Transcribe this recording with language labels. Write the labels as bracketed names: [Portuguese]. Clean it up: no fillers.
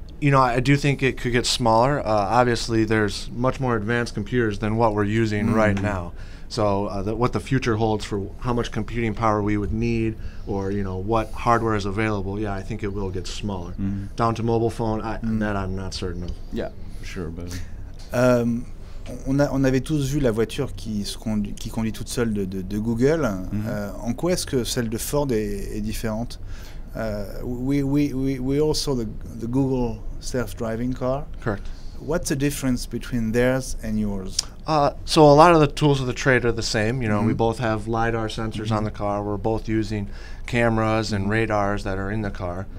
[English] You know, I do think it could get smaller. Obviously, there's much more advanced computers than what we're using right now. So what the future holds for how much computing power we would need, or you know what hardware is available, yeah, I think it will get smaller. Down to mobile phone, that I'm not certain of. Yeah, sure. But [French] on avait tous vu la voiture qui conduit toute seule de Google. En quoi est-ce que celle de Ford est différente? [English] We all saw the Google self-driving car. Correct. What's the difference between theirs and yours? So a lot of the tools of the trade are the same. You know, we both have LiDAR sensors on the car. We're both using cameras and radars that are in the car.